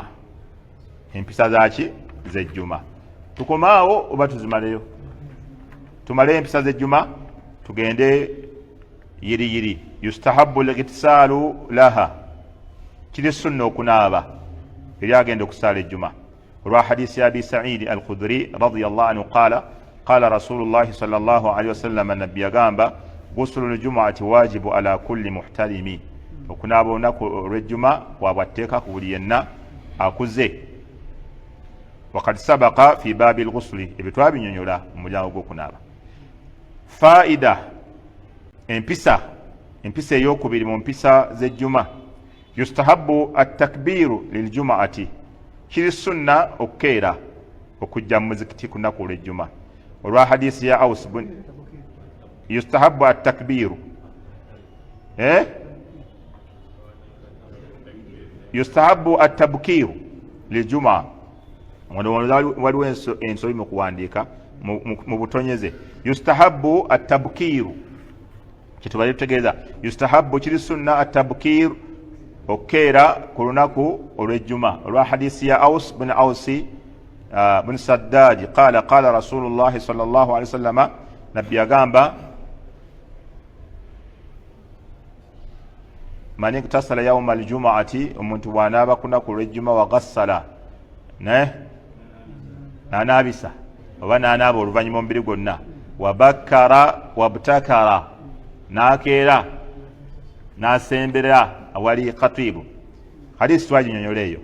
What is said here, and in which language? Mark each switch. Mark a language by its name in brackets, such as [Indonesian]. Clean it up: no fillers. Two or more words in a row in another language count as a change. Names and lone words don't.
[Ganda] Empisa zaki z'ejjuma tukomaawo oba tuzimaleyo? Tumale empisa z'ejjuma tugende yiri. [Arabic] يستحب الاغتسال لها, [Ganda] kiri sunna okunaaba eri agenda okusaala ejjuma olwa hadisi ya Abi Sa'id al-Khudri [Arabic] رضي الله عنه قال رسول الله صلى الله عليه وسلم, [Ganda] nabbi yagamba [Arabic] غسل الجمعة واجب على كل محتلم, [Ganda] okunaaba olunaku olw'ejjuma kwa bwatteeka ku buli yenna akuze. [Arabic] وقد سبق في باب الغسل, [Ganda] ebyo twabinyonyola mu mulyango gw'okunaaba. Faida, empisa ey'okubiri mu mpisa z'ejjuma. [Arabic] يستحب التبكير للجمعة, [Ganda] kiri sunna okukeera okujja mu muzikiti ku lunaku olw'ejjuma olwa hadisi ya Aus bin [Arabic] يستحب التبكير يستحب التبكير للجمعة. [Ganda] Waliwo ensobi mu kuwandiika mu butonyeze. [Arabic] يستحب التبكير, [Ganda] kitubali tutegeeza yustahabu kiri sunna at-tabkiru okukeera ku lunaku olw'ejjuma olwa hadisi ya Aus bin Ausi bin Saddad [Arabic] قال رسول الله صلى الله عليه وسلم, [Ganda] nabbi yagamba [Arabic] من اغتسل يوم الجمعة, [Ganda] omuntu bw'anaaba ku lunaku olw'ejjuma [Arabic] وغسل [Ganda] n'anaabisa oba n'anaaba oluvannyuma omubiri gwonna, [Arabic] وبكر وابتكر, [Ganda] n'akeera n'asembera awali khatibu, hadisi twaginyonyola eyo.